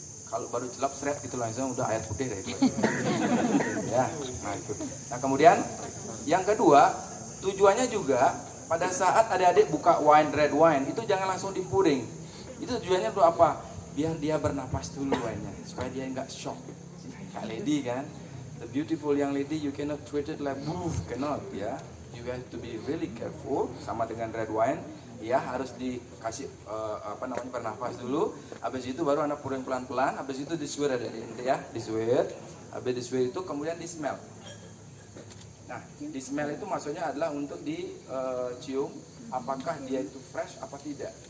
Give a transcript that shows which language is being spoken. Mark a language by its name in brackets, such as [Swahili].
[Indonesian] Kalau baru celap seret gitu langsung udah air putih dari itu. Ya, nah itu. Nah kemudian yang kedua, tujuannya juga pada saat adik-adik buka wine, red wine, itu jangan langsung dipuring. Itu tujuannya untuk apa? Biar dia bernapas dulu wine-nya, supaya dia nggak shock. Kayak lady kan, [English] the beautiful young lady, you cannot treat it like woof, cannot ya. You have to be really careful. [Indonesian] Sama dengan red wine, ya harus dikasih bernafas dulu. Habis itu baru Anda puring pelan-pelan. Habis itu diswir ya, diswir. Habis diswir itu kemudian di smell. Nah, di smell itu maksudnya adalah untuk dicium apakah dia itu fresh apa tidak.